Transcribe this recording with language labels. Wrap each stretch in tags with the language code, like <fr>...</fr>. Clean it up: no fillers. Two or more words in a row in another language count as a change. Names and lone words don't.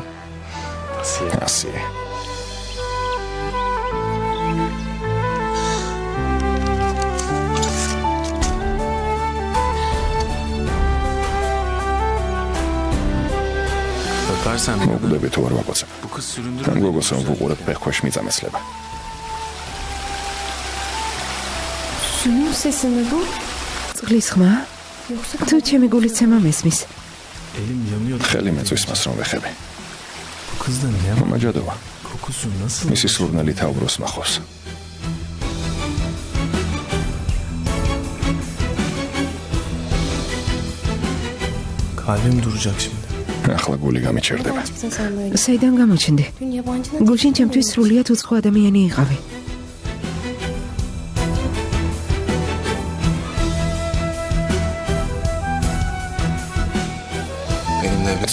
<ka>ასიე.</ka> <tr>Bakarsan</tr> <ka>მოუკვდები თუ არ ვაკოცებ.</ka> <tr>bu kız süründürür.</tr> <ka>თან გოგოს რომ ვუყურებ ფეხქვეშ მიწამეცლება.</ka> <tr>Suyun sesi mi bu?</tr> <ka>წყლის ხმა?</ka> <tr>Yoksa</tr> <ka>თუ ჩემი გულიცემა მესმის.</ka> <tr>Elim yanıyor.</tr> <ka>ხელი მეწვის მას რომ ვეხები.</ka> <tr>Bu kızda ne var?</tr> <ka>მაჯადოა.</ka> <tr>Kokusu nasıl?</tr> <ka>მისი სურნელი თაუბროს მახავს.</ka> <tr>Kalbim duracak şimdi.</tr> <ka>ახლა გული გამიჩერდება.</ka> <tr>çıktın sen böyle?</tr> <ka>საიდან გამოჩნდი?</ka> <tr>Dün yabancının</tr> <ka>გულშინ ჩემთვის სრულიად უცხო ადამიანი იყავი.</ka> <tr>Benimle evlen.</tr>